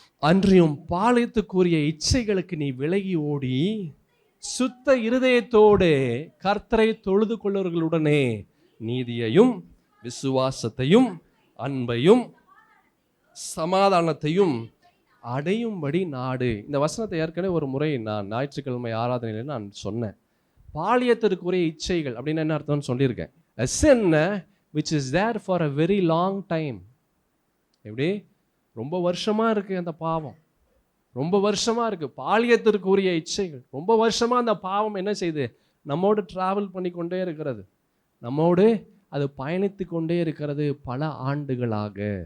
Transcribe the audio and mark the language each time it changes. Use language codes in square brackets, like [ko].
[ta] அன்றியும் பாளையத்துக்குரிய இச்சைகளுக்கு நீ விலகி ஓடி சுத்த இருதயத்தோடு கர்த்தரை தொழுது கொள்ளுவர்களுடனே நீதியையும் விசுவாசத்தையும் அன்பையும் சமாதானத்தையும் அடையும்படி நாடு. இந்த வசனத்தை ஏற்கனவே ஒரு முறை நான் ஞாயிற்றுக்கிழமை ஆராதனையில் நான் சொன்னேன். பாளையத்திற்குரிய இச்சைகள் அப்படின்னு என்ன அர்த்தம்னு சொல்லியிருக்கேன். [en] A sin which is there for a very long time. [ta] எப்படி? ரொம்ப வருஷமாக இருக்குது அந்த பாவம், ரொம்ப வருஷமாக இருக்குது. பாளையத்திற்குரிய இச்சைகள் ரொம்ப வருஷமாக அந்த பாவம் என்ன செய்யுது? நம்மோடு ட்ராவல் பண்ணி கொண்டே இருக்கிறது, நம்மோடு அது பயணித்து கொண்டே இருக்கிறது பல ஆண்டுகளாக.